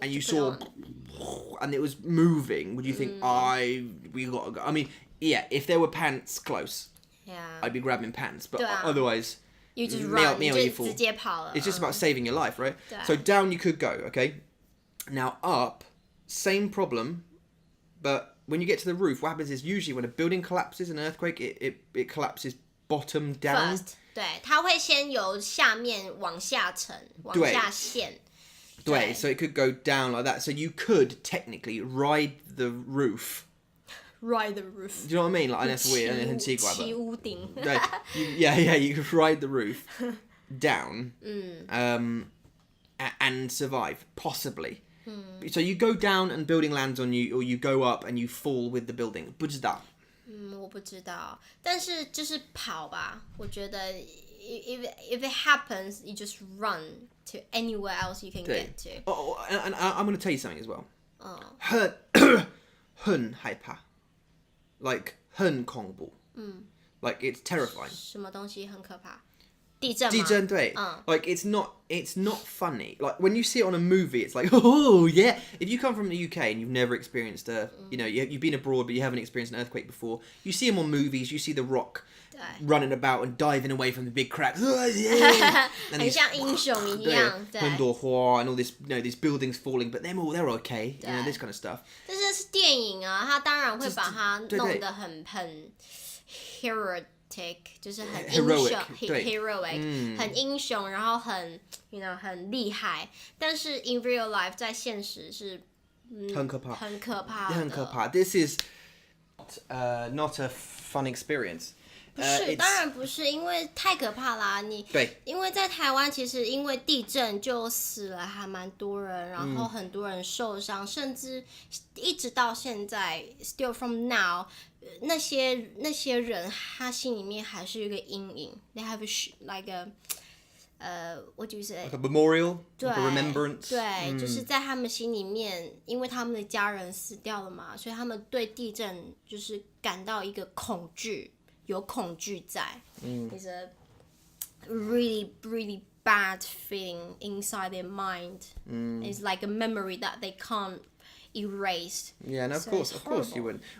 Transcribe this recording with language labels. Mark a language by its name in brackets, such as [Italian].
[English] and you saw and it was moving, would you think we gotta go? I mean, yeah, if there were pants close, I'd be grabbing pants, but otherwise you just run, [Chinese] 没有衣服. 直接跑了. [English] It's just about saving your life, right? So down you could go, okay? Now up, same problem, but when you get to the roof, what happens is usually when a building collapses, an earthquake, it collapses bottom down. First, [Chinese] 对，它会先由下面往下沉，往下陷。 [English] 对, so it could go down like that. So you could technically ride the roof. Ride the roof. Do you know what I mean? Like, that's weird. [Chinese] 很奇怪吧? 骑屋顶. [English] Yeah, you could ride the roof down and survive, possibly. So you go down and building lands on you, or you go up and you fall with the building. [Chinese] 不知道。我不知道，但是就是跑吧。我觉得 [English] if it happens, you just run to anywhere else you can get to. And I'm going to tell you something as well. [Chinese] 很害怕 [English] like [Chinese] 很恐怖 [English] like it's terrifying. [Chinese] 什么东西很可怕？地震吗？地震对 [English] like it's not funny. Like when you see it on a movie, it's like, oh yeah. If you come from the UK and you've never experienced you've been abroad but you haven't experienced an earthquake before, you see them on movies. You see The Rock running about and diving away from the big cracks. [Chinese] 很像英雄一样，对。很多花 [English] and all this, these buildings falling, but they're okay. This kind of stuff. [Chinese] 这是电影啊，它当然会把它弄得很heroic， 就是很英雄 heroic， 很英雄，然后很很厉害。但是 [English] in real life [Chinese] 在现实是很可怕，很可怕的，很可怕。 [English] This is not a fun experience. [Chinese] 不是，当然不是，因为太可怕啦！对，因为在台湾，其实因为地震就死了还蛮多人，然后很多人受伤，甚至一直到现在 ， [English] still from now， [Chinese] 那些人他心里面还是有一个阴影。 [English] They have like a what do you say? Like a memorial, [Chinese] 对 [English] like a remembrance. [Chinese] 对，就是在他们心里面，因为他们的家人死掉了嘛，所以他们对地震就是感到一个恐惧。有恐惧在 [English] ，is a really really bad feeling inside their mind. It's like a memory that they can't erase. Yeah, and of course you wouldn't.